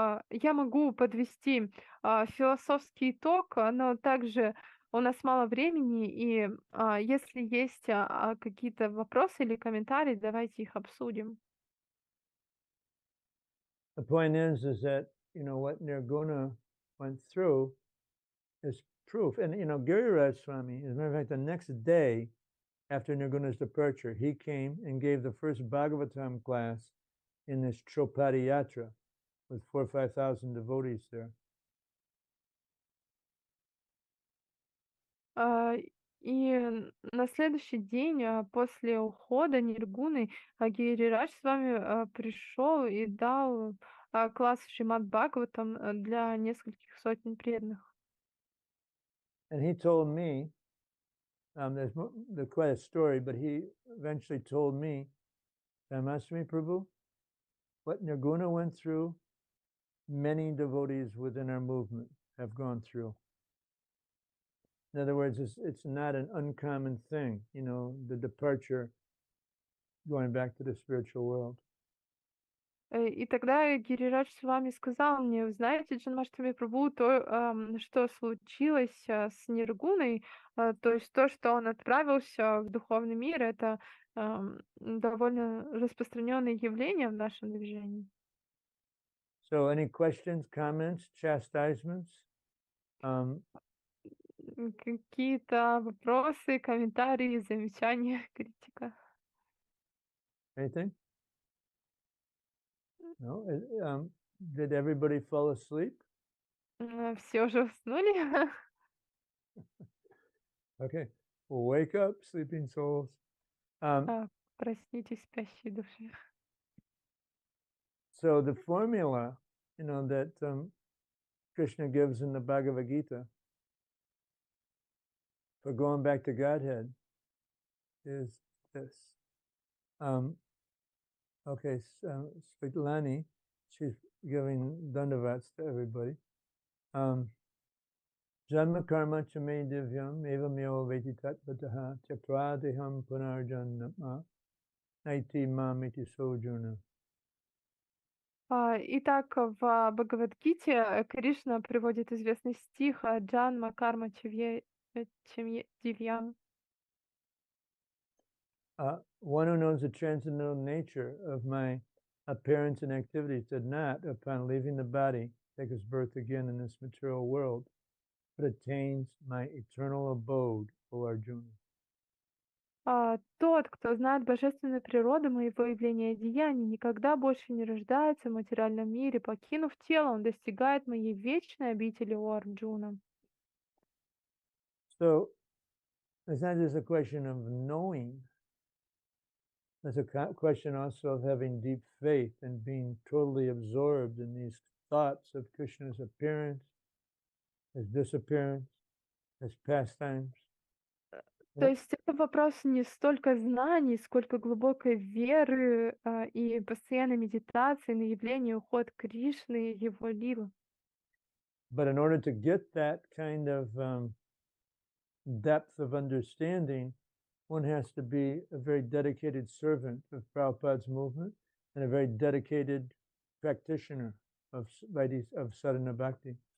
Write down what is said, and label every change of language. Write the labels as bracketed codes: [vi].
[ru] я могу подвести философский итог, но также у нас мало времени, и если есть какие-то вопросы или комментарии, давайте их обсудим. [en] The point is that, what Nirguna went through is proof. And, Giriraj Swami, as a matter of fact, the next day after Nirguna's departure, he came and gave the first Bhagavatam class in this Chopadi Yatra with 4,000 or 5,000 devotees there. [ru] И на следующий день, после ухода Ниргуны, Гирирадж с вами пришел и дал класс Шримад Бхагаватам для нескольких сотен преданных. [en] And he told me, there's quite a story, but he eventually told me, Janmastami Prabhu, what Nirguna went through, many devotees within our movement have gone through. In other words, it's not an uncommon thing, the departure, going back to the spiritual world. [ru] И тогда Гирирадж с вами сказал мне: вы знаете, Джанмаштами Прабху, то, что случилось с Ниргуной, то есть то, что он отправился в духовный мир, это довольно распространенное явление в нашем движении. [en] So any questions, comments, chastisements? [ru] Какие-то вопросы, комментарии, замечания, критика? [en] Anything? No? Did everybody fall asleep? [ru] Все уже уснули? [en] Okay. Well, wake up, sleeping souls. [ru] Проснитесь, спящие души. [en] So the formula, that Krishna gives in the Bhagavad Gita for going back to Godhead is this. Okay, Svitlani, she's giving dandavats to everybody. [sa] Janma karma chame divyam evamyo veti tatvataha chakradeham punarjanma naiti mamiti sojuna. [ru] Итак, в Бхагавадгите Кришна приводит известный стих [sa] «Джанма карма чемье дивьям». [en] One who knows the transcendental nature of my appearance and activities did not, upon leaving the body, take his birth again in this material world, but attains my eternal abode, O Arjuna. [ru] Тот, кто знает божественную природу моего явления и деяний, никогда больше не рождается в материальном мире. Покинув тело, он достигает моей вечной обители, о Арджуна. [en] So it's not just a question of knowing. There's a question also of having deep faith and being totally absorbed in these thoughts of Krishna's appearance, his disappearance, his pastimes. [ru] То есть это вопрос не столько знаний, сколько глубокой веры и постоянной медитации на явление и уход Кришны и его лилы. [en] But in order to get that kind of depth of understanding, one has to be a very dedicated servant of Prabhupada's movement and a very dedicated practitioner of sadhana bhakti.